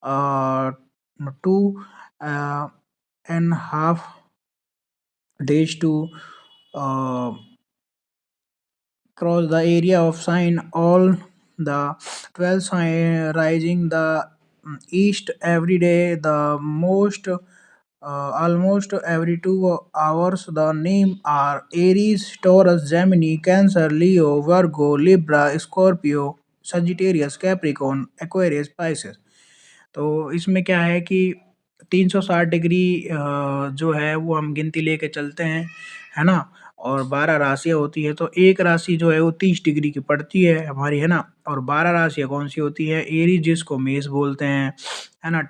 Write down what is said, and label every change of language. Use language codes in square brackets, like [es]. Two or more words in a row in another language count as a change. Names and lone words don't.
[en] two and half days to uh, cross the area of sign all the 12 sign rising the east every day the most almost every 2 hours the name are aries taurus gemini cancer leo virgo libra scorpio sagittarius capricorn aquarius pisces [hi] तो इसमें क्या है कि 360 डिग्री जो है वो हम गिनती लेके चलते हैं, है ना? और 12 राशियाँ होती हैं तो एक राशि जो है वो 30 डिग्री की पड़ती है हमारी, है ना? और 12 राशियाँ कौन-सी होती हैं? एरीज़ जिसको मेष बोलते हैं, है ना?